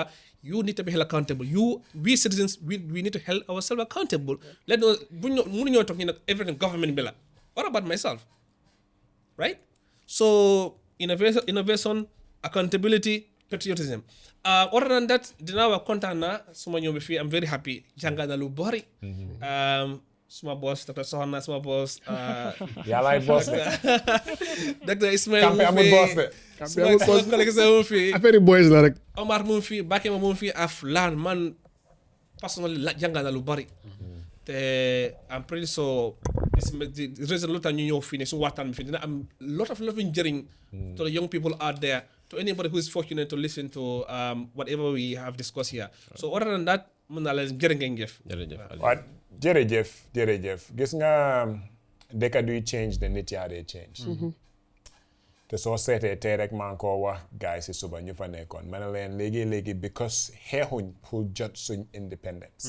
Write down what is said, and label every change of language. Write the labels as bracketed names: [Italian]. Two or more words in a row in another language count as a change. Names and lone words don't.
[English] You need to be held accountable. We citizens, we need to hold ourselves accountable. Let us, talking everything government bela. What about myself? Right? So innovation, accountability, patriotism. Other than that, [Wolof] dinawa kontaan na suma ñëw fi. [English] I'm very happy. [Wolof] Jàngal na lu bari. Suma boss Dr. Sohana, suma boss Yàllaay boss de. Dr. Ismail Campeh amul boss de. Campeh suma collègue sa mu fi. Affaire boys la rek. Omar mu fi, Bakema mu fi, Aflan man personally jàngal na lu bari. [English] Te I'm pretty sure the reason [Wolof] lu tax ñu ñëw fii ne su waxtaan bi fii dina am [English] lot of njëriñ to the young people out there, to anybody who is fortunate to listen to whatever we have discussed here. So other than that, [Wolof] mën naa leen jërë ngeen jëf. jërëjëf gis nga dëkk duy change de nit yaa dee change. te soo seetee tey rek maa ngi koo wax gaay si suba ñu fa nekkoon ma ne leen léegi because xeexuñ pour jot suñ independence.